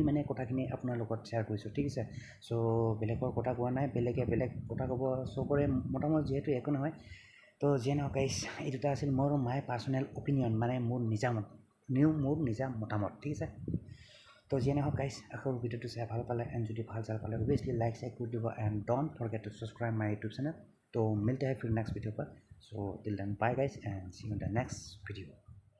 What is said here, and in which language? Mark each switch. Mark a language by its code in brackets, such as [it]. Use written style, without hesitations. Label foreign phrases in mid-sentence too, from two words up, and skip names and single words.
[as] মানে কথাখিনি আপোনাৰ লগত শ্বেয়াৰ কৰিছোঁ ঠিক আছে চ' বেলেগৰ কথা কোৱা নাই বেলেগে বেলেগ কথা ক'ব চবৰে মতামত যিহেতু একো নহয় তো যিয়ে নহওক গাইজ এই দুটা আছিল মোৰ [en] my personal opinion [as] মানে মোৰ নিজা মতামত ঠিক আছে তো যিয়ে নহওক গাইজ আকৌ ভিডিঅ'টো চাই ভাল পালে এণ্ড যদি ভাল চাল পালে [en] obviously like [as] কৰি দিব [en] and don't forget to subscribe my YouTube channel [hi] तो मिलते हैं फिर [en] next video [hi] पर [en] so till then bye guys and see you in the next video